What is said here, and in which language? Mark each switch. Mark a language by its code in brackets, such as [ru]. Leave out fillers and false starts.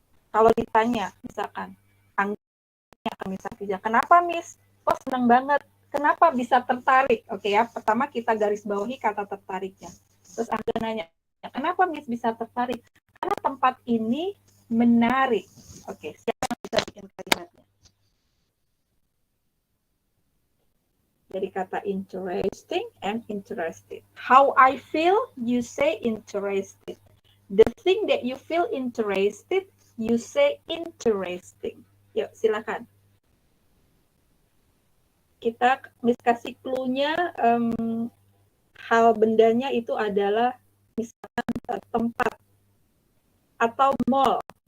[id] Kalau ditanya, misalkan, kenapa Miss? Kok senang banget? Kenapa bisa tertarik? Oke ya, pertama kita garis bawahi kata tertariknya. Terus Anda nanya, kenapa Miss bisa tertarik? Karena tempat ini menarik. Oke, siapa yang bisa bikin kalimatnya? Dari kata [en] interesting and interested. How I feel, you say interested. The thing that you feel interested, you say interesting. [id] Yuk, silakan. Kita kasih clue-nya, hal bendanya itu adalah misalkan tempat atau mall.